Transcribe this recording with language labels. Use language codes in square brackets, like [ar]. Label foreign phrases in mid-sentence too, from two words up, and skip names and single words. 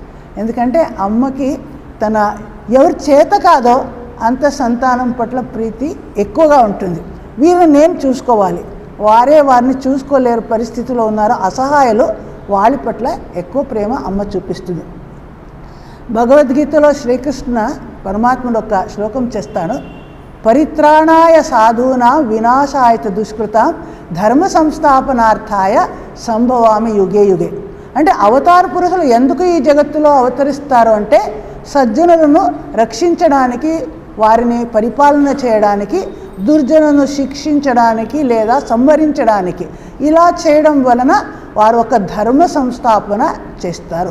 [te] ఎందుకంటే అమ్మకి తన ఎవరి చేత కాదో అంత సంతానం పట్ల ప్రీతి ఎక్కువగా ఉంటుంది. వీరిని నేను చూసుకోవాలి, వారిని చూసుకోలేరు పరిస్థితిలో ఉన్నారో అసహాయులు, వాళ్ళ పట్ల ఎక్కువ ప్రేమ అమ్మ చూపిస్తుంది. భగవద్గీతలో శ్రీకృష్ణ పరమాత్ముడు ఒక శ్లోకం చేస్తాను, [sa] పరిత్రాణాయ సాధూనాం వినాశాయ దుష్కృతాం ధర్మ సంస్థాపనార్థాయ సంభవామి యుగే యుగే. [te] అంటే అవతార పురుషులు ఎందుకు ఈ జగత్తులో అవతరిస్తారు అంటే సజ్జనులను రక్షించడానికి, వారిని పరిపాలన చేయడానికి, దుర్జనులను శిక్షించడానికి లేదా సంహరించడానికి. ఇలా చేయడం వలన వారు ఒక ధర్మ సంస్థాపన చేస్తారు.